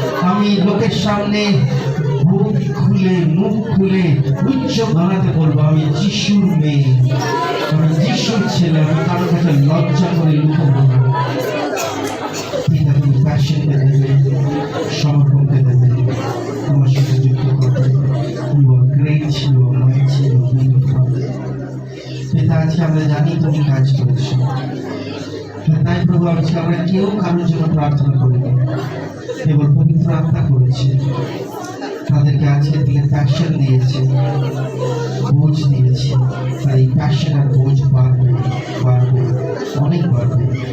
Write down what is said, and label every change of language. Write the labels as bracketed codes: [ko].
[bn] আমি লোকের সামনে বুক খুলে মুখ খুলে উচ্চ গলাতে বলবো আমি যিশুর মেয়ে, আমি যিশুর ছেলে। আমি কারো কাছে লজ্জা করে লুকাবো না। পিতা তুমি প্যাশনকে দেবে, সমর্পণকে দেবে, তোমার সাথে যুক্ত করবে। [en] You are great, you are mighty, you are beautiful. [bn] পিতা আজকে আমরা জানি তুমি কাজ করেছো। তাই প্রভু আজকে আমরা কেউ কারোর জন্য প্রার্থনা করিনি, কেবল পবিত্র আত্মা করেছে। তাদেরকে আজকের দিকে প্যাশন দিয়েছে, বোঝ দিয়েছে। তাই প্যাশন আর বোঝ বাড়বে, বাড়বে, অনেক বাড়বে।